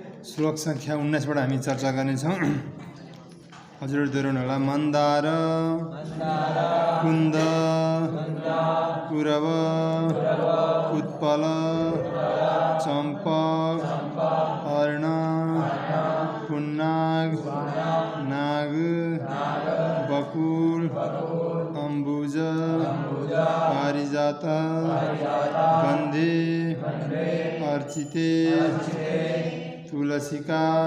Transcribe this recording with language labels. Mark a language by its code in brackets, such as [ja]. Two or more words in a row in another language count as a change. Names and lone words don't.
[ne] श्लोक संख्या 19 बाट हामी चर्चा गर्नेछौँ। हजुर दोहोऱ्याउनु होला। [sa] मन्दार कुन्द कुरव उत्पल चम्पक अर्ण पुन्नाग नाग बकुल अम्बुज पारिजात गन्धे अर्चिते तुलसिका